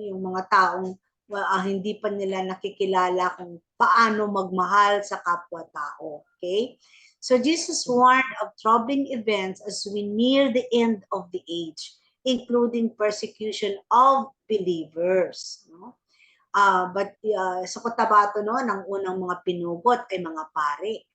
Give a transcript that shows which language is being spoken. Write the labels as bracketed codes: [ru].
[tl] Yung mga taong hindi pa nila nakikilala kung paano magmahal sa kapwa-tao. Okay? [en] So Jesus warned of troubling events as we near the end of the age, including persecution of believers. No? [tl] But sa Cotabato, ng unang mga pinugot ay mga pari.